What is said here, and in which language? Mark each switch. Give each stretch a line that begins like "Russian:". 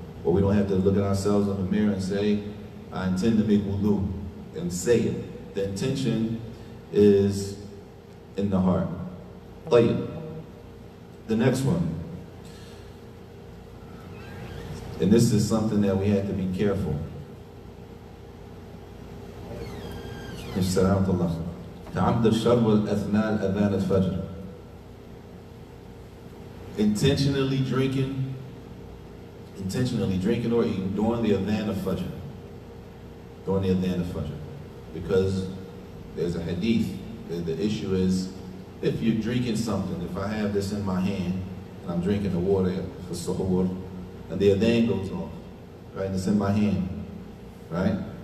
English: Or we don't have to look at ourselves in the mirror and say, I intend to make wudu, and say it. The intention is in the heart.
Arabic: طيب.
English: The next one. And this is something that we have to be careful.
Arabic: تعمد الشرب والأثناء أذان الفجر.
English: Intentionally drinking or eating during the adhan of fajr. During the adhan of fajr. Because there's a hadith. The issue is, if you're drinking something, if I have this in my hand, and I'm drinking the water for suhoor, and the adhan goes off, right, and it's in my hand, right?